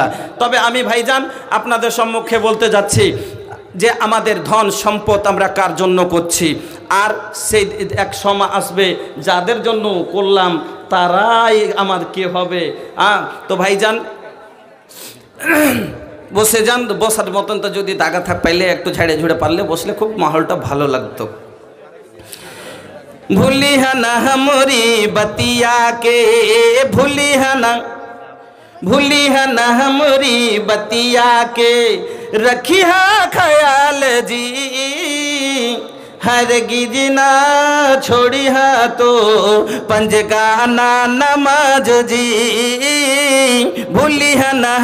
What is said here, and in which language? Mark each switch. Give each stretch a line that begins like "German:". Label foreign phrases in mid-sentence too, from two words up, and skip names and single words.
Bangla: তবে আমি ভাইজান আপনাদের সম্মুখে বলতে যাচ্ছি যে আমাদের ধন সম্পদ আমরা কার জন্য করছি, আর সেই এক সময় আসবে যাদের জন্য করলাম তারাই আমার কে হবে। তো ভাইজান বসে যান, বসার মতন তো যদি দাগা থাক পাইলে একটু ঝেড়ে ঝুড়ে পারলে বসলে খুব মাহলটা ভালো লাগতো।
Hindi: भूली है ना हमारी बतिया के, भूली है ना हमारी बतिया के, रखी है ख्याल जी, हरगिज ना छोड़ी है तो पंजगाना नमाज जी, भूली है ना